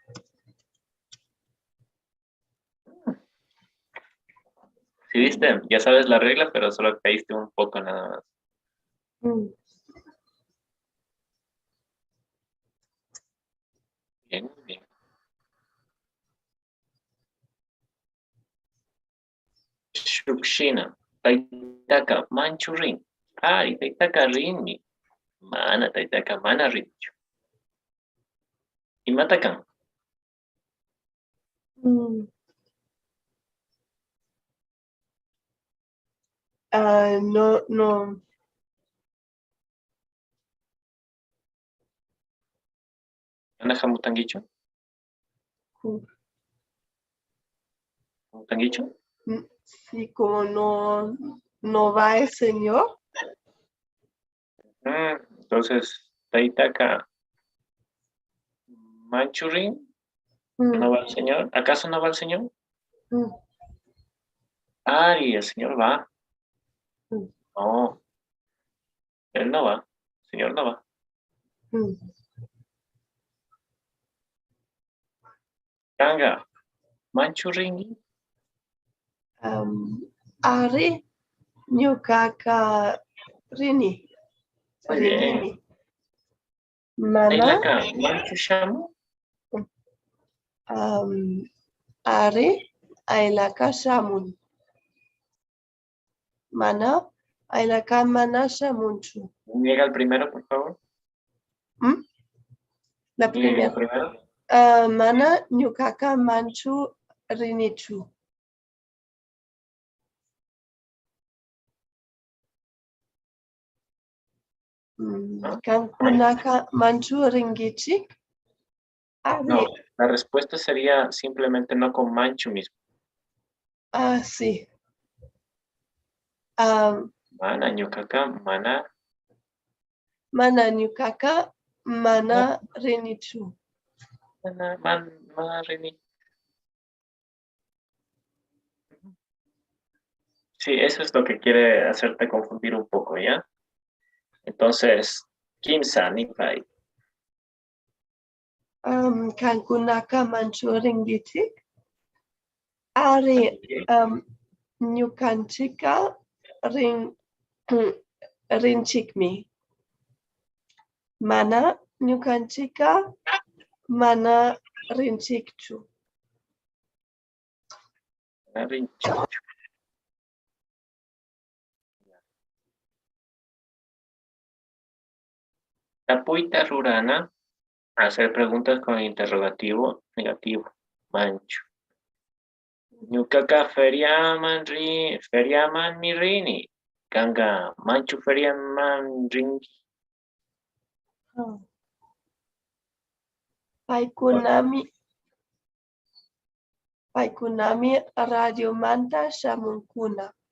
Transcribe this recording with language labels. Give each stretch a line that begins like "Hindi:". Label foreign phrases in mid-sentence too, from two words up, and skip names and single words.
Spanish: Sí, viste, ya sabes la regla, pero solo caíste un poco nada más. Mm, Bien, bien.
Quechua: shukshina. Taitaka manchu rin. Ari, taitaka rinmi. Mana, taitaka mana rinchu. Imatakan.
Spanish: No.
Quechua: Ana hamutangicho. ¿Hamutangicho?
Spanish: Sí, como no va el Señor.
Quechua: Entonces, taitaka manchurin.
Spanish: ¿No va el Señor? ¿Acaso no va el Señor? Ay, el Señor va. No, Él no va. El Señor no va.
Quechua: Kanga, manchuringi. Ari ñukaka rini.
Spanish: Muy bien.
Quechua: Rinimi. Mana Taitaka manchushamu. Ari aylaka shamun. Mana aylaka mana shamunchu.
Spanish: Niega el primero, por favor. La Niega el primera. primero.
Quechua: Mana ñukaka manchu rinichu. Kankunaka manchu ringichik.
Spanish: No, la respuesta sería simplemente no con manchu mismo. Sí.
Quechua: Mana ñukaka mana. Mana ñukaka mana rinichu. Mana rini.
Spanish: Sí, eso es lo que quiere hacerte confundir un poco, ¿ya? Entonces,
Quechua: Kimsa, Nipai. Kankunaka manchu ringichik. Ari ñukanchika rinchikmi. Mana ñukanchika mana rinchikchu. Tapuita rurana,
Spanish: hacer preguntas con interrogativo negativo.
Quechua: Mancho. Ñukaka feriaman mi rini. Kanga manchu feriaman ringi. Paykunami radiomanta shamunkuna.